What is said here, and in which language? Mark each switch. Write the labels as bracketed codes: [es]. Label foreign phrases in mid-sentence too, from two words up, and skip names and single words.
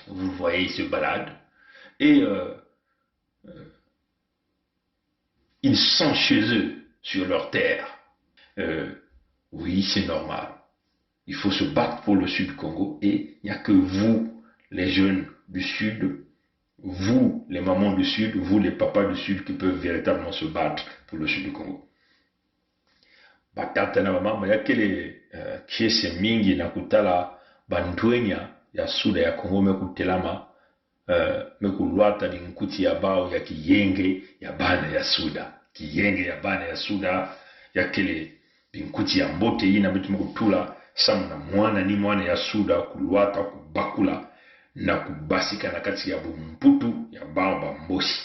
[fr] Vous voyez, ils se baladent. Et ils sont chez eux, sur leur terre. Oui, c'est normal. Il faut se battre pour le Sud du Congo. Et il n'y a que vous, les jeunes du Sud, vous, les mamans du Sud, vous, les papas du Sud, qui peuvent véritablement se battre pour le Sud du Congo. [mkw] Batata na mama ya kele kiese mingi na kutala bantuenya ya suda ya Kongo mekutelama mekulwata ni nkuti ya bao ya kiyenge ya bana ya suda. Kiyenge ya bana ya suda ya kele binkuti ya mbote yina bitu mekutula samu na mwana ni mwana ya suda kulwata kubakula na kubasika na kati ya bumputu ya bao bamboshi.